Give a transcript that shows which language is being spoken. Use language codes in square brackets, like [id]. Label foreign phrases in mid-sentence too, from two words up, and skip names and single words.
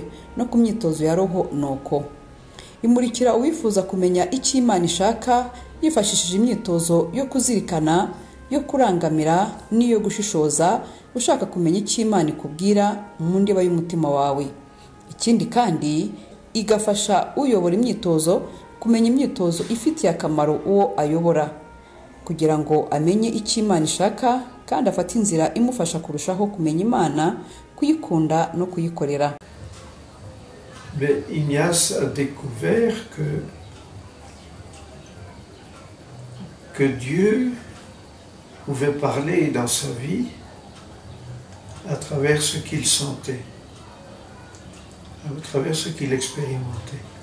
[rw] No ku myitozo ya roho nuko imurikira uwifuza kumenya icyo Imana ishaka yifashishije imyitozo yo kuzirikana, yo kurangamira n'iyo gushishoza, ushaka kumenya icyo Imana ikubwira mu ndiba y'umutima wawe. Ikindi kandi igafasha uyobora imyitozo kumenya imyitozo ifitiye akamaro uwo ayobora, kugira ngo amenye icyo Imana ishaka kandi afate inzira imufasha kurushaho kumenya Imana, kuyikunda no kuyikorera. [fr] Mais Ignace a découvert que Dieu pouvait parler dans sa vie à travers ce qu'il sentait, à travers ce qu'il expérimentait.